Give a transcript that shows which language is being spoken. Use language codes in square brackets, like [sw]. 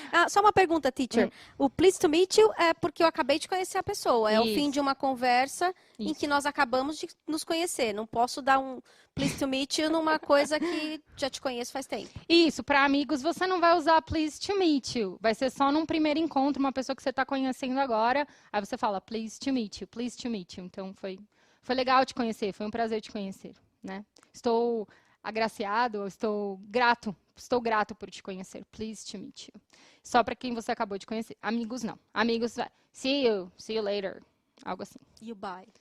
[pt] Só uma pergunta, teacher. O [en] pleased to meet you [pt] é porque eu acabei de conhecer a pessoa. É o fim de uma conversa em que nós acabamos de nos conhecer. Não posso dar um [en] pleased to meet you [pt] numa coisa que já te conheço faz tempo. Isso, para amigos você não vai usar [en] pleased to meet you. [pt] Vai ser só num primeiro encontro, uma pessoa que você está conhecendo agora. Aí você fala [en] pleased to meet you, pleased to meet you. [pt] Então foi legal te conhecer, foi um prazer te conhecer, né? Estou agraciado, estou grato por te conhecer. [en] Pleased to meet you. [pt] Só para quem você acabou de conhecer. Amigos, não. Amigos, vai. [en] See you later. [pt] Algo assim. E o bye.